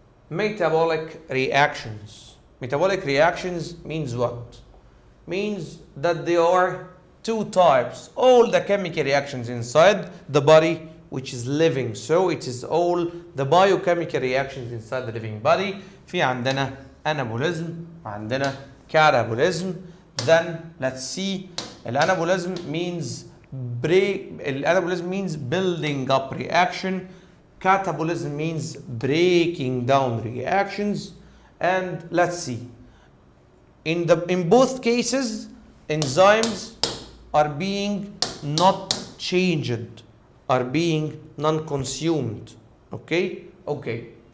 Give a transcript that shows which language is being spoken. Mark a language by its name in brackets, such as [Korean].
[English] Metabolic reactions. Metabolic reactions means what? Means that there are two types. All the chemical reactions inside the body which is living. So it is all the biochemical reactions inside the living body. [Arabic] في عندنا anabolism وعندنا catabolism. [English] Then let's see. Anabolism means building up reaction. Catabolism means breaking down reactions. And let's see. in both cases, enzymes are being not changed, are being non-consumed. Okay? Okay.